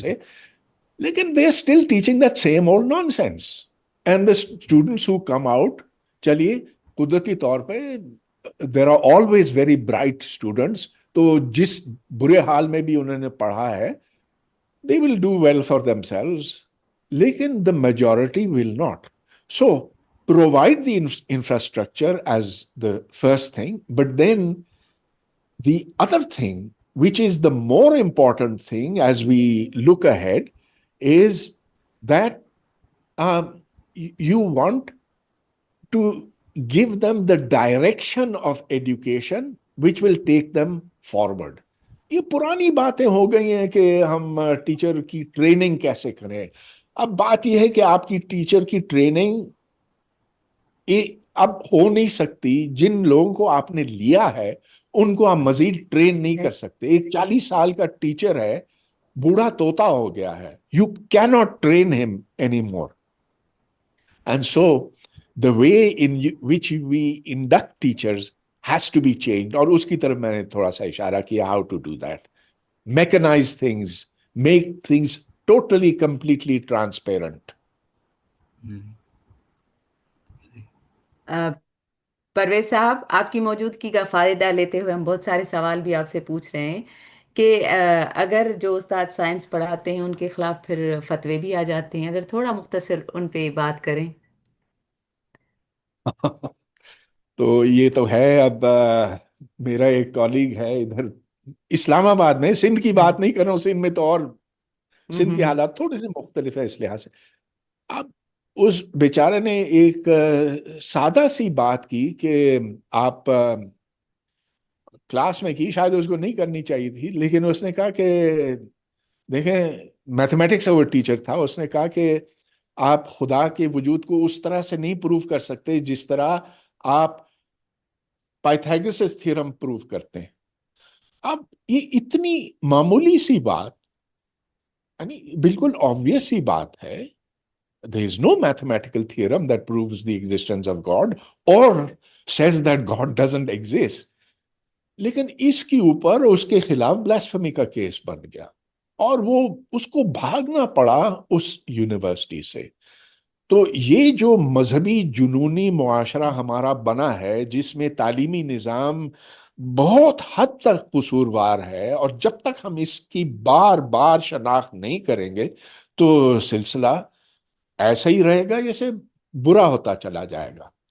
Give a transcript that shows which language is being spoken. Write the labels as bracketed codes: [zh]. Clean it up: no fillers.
[ur] سے، لیکن [en] They are still teaching that same old nonsense. And the students who come out, [ur] چلیے قدرتی طور پہ [en] there are always very bright students, [ur] تو جس برے حال میں بھی انہوں نے پڑھا ہے [en] they will do well for themselves. لیکن the majority will not. So provide the infrastructure as the first thing, but then the other thing, which is the more important thing as we look ahead, is that you want to give them the direction of education which will take them forward. [ur] یہ پرانی باتیں ہو گئی ہیں کہ ہم teacher کی training کیسے کریں. اب بات یہ ہے کہ آپ کی ٹیچر کی ٹریننگ اب ہو نہیں سکتی. جن لوگوں کو آپ نے لیا ہے ان کو آپ مزید ٹرین نہیں کر سکتے. ایک 40 سال کا ٹیچر ہے, بوڑھا طوطا ہو گیا ہے. [en] You can not train them any more. And so the way in which we induct teachers has to be changed. [ur] اور اس کی طرف میں نے تھوڑا سا اشارہ کیا, [en] how to do that. Mechanize things, make things totally, completely transparent. [ur] Pervez صاحب, آپ کی موجودگی کا فائدہ لیتے ہوئے ہم بہت سارے سوال بھی آپ سے پوچھ رہے ہیں کہ اگر جو استاد سائنس پڑھاتے ہیں ان کے خلاف پھر فتوے بھی آ جاتے ہیں, اگر تھوڑا مختصر ان پہ بات کریں. تو یہ تو ہے. اب میرا ایک کالیگ ہے ادھر اسلام آباد میں, سندھ کی بات نہیں کر رہا ہوں, سندھ میں تو اور سندھ کے حالات تھوڑے سے مختلف ہے اس لحاظ سے. اب اس بیچارے نے ایک سادہ سی بات کی کہ آپ کلاس میں کی, شاید اس کو نہیں کرنی چاہیے تھی, لیکن اس نے کہا کہ دیکھیں, میتھمیٹکس کا وہ ٹیچر تھا, اس نے کہا کہ آپ خدا کے وجود کو اس طرح سے نہیں پروف کر سکتے جس طرح آپ پائتھاگورس تھیورم پروف کرتے ہیں. اب یہ اتنی معمولی سی بات, یعنی بالکل obvious سی بات ہے. [en] There is no mathematical theorem that proves the existence of God or says that God doesn't exist. [ur] لیکن اس کے اوپر اس کے خلاف بلاسفمی کا کیس بن گیا اور وہ اس کو بھاگنا پڑا اس یونیورسٹی سے. تو یہ جو مذہبی جنونی معاشرہ ہمارا بنا ہے, جس میں تعلیمی نظام بہت حد تک قصوروار ہے, اور جب تک ہم اس کی بار بار شناخت نہیں کریں گے تو سلسلہ ایسا ہی رہے گا, جیسے برا ہوتا چلا جائے گا.